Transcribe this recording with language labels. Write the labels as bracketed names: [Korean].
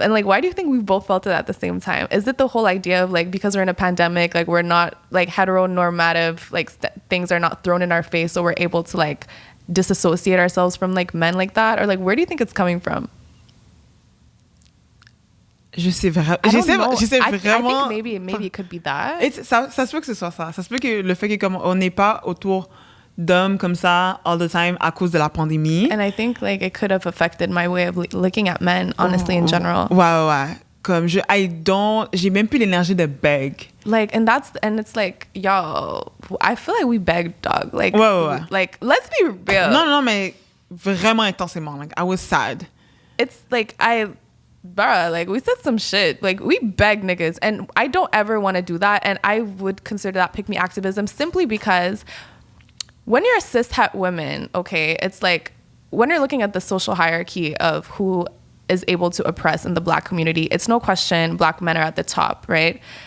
[English] And, like, why do you think we both felt it at the same time? Is it the whole idea of, like, because we're in a pandemic, like, we're not, like, heteronormative, like, things are not thrown in our face, so we're able to, like, disassociate ourselves from, like, men like that? Or, like, where do you think it's coming from? [French] Je sais vraiment. [English] I think maybe it could be that. [French] Ça se peut que ce soit ça. Ça se peut que le fait que comme on n'est pas autour d'hommes comme ça [English] all the time [French] à cause de la pandémie. [English] And I think, like, it could have affected my way of looking at men, honestly, in general. [French] Ouais. Comme j'ai même plus l'énergie de beg. [English] Like, and it's like, yo, I feel like we begged, dog. Like, [French] ouais. [English] Like, let's be real. [French] Non, mais vraiment intensément. [English] Like, I was sad. It's like, bruh, like, we said some shit. Like, we beg niggas. And I don't ever want to do that. And I would consider that pick me activism simply because when you're a cis-het woman, okay, it's like, when you're looking at the social hierarchy of who is able to oppress in the Black community, it's no question Black men are at the top, right?